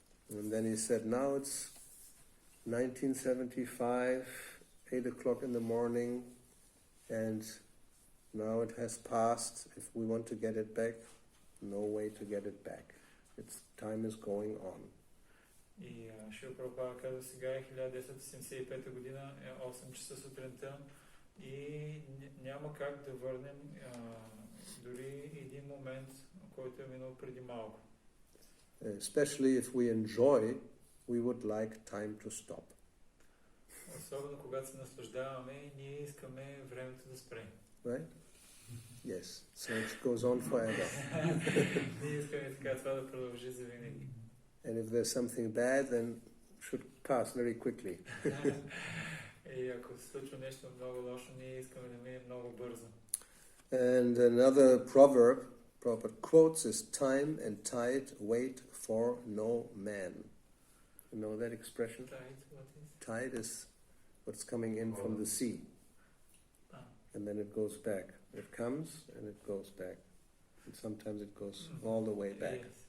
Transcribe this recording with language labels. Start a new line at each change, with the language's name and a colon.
English: And then he said, now it's 1975, 8 o'clock in the morning, and now it has passed. If we want to get it back, no way to get it back. Time is going on.
Bulgarian: И Шрила Прабхупада казва, сега е 1975 година, е 8 часа сутринта и няма как да върнем дори един момент, който е минал преди малко.
English: Especially if we enjoy, we would like time to stop.
Bulgarian: Особено когато се наслаждаваме, ние искаме времето да спре.
English: Right? Yes. So it goes on forever.
Bulgarian: Ние искаме така това да продължи за винаги.
English: And if there's something bad, then it should pass very quickly.
Bulgarian: И ако се случва нещо много лошо, ние искаме да мине много бързо.
English: And another proverb quotes is time and tide wait for no man. You know that expression? Tide, what is? Tide is what's coming in from the sea. And then it goes back. It comes and it goes back. And sometimes it goes all the way back.